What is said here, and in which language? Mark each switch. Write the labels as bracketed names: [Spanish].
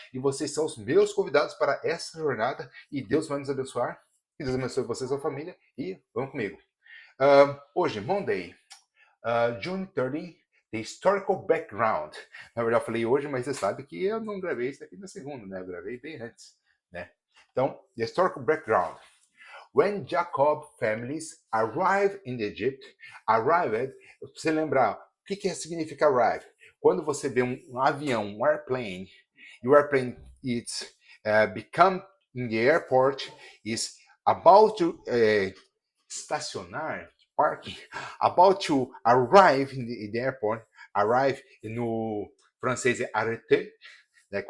[Portuguese] E vocês são os meus convidados para essa jornada. E Deus vai nos abençoar. Que Deus abençoe vocês, a família. E vamos comigo. Hoje, [English] Monday, June 30, The Historical Background. [Portuguese] Na verdade, eu falei hoje, mas você sabe que eu não gravei isso aqui na segunda, né? Eu gravei bem antes, né? [English] Então, The Historical Background. When Jacob families arrived in Egypt, arrived, [Portuguese] você lembrar, o que significa [English] arrive? [Portuguese] Quando você vê um avião, um [English] airplane, e o airplane it's become in the airport, is about to [Portuguese] estacionar, [English] parking, about to arrive in the airport, arrive [Portuguese] no francês é [English] arrêter, né?